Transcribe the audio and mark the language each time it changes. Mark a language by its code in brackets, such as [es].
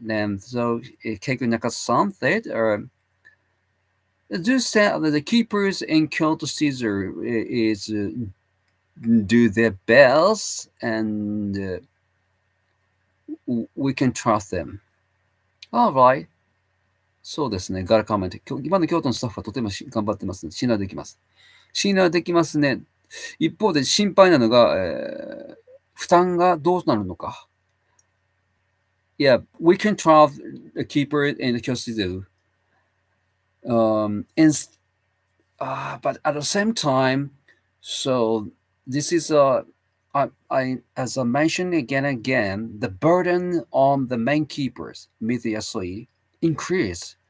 [en] And so Keiko Nakasa-san said, do say that the keepers in Kyoto City Zoo is do their best and we can trust them. Alright. [ja] そうですね。ガラカメント。今の京都のスタッフはとても頑張ってますので、信頼できます。信頼できますね。一方で心配なのが、負担がどうなるのか。 [en] Yeah, we can trust a keeper in the Kyoto Zoo. And, but at the same time, so this is as I mentioned again and again, the burden on the main keepers, immediately increase.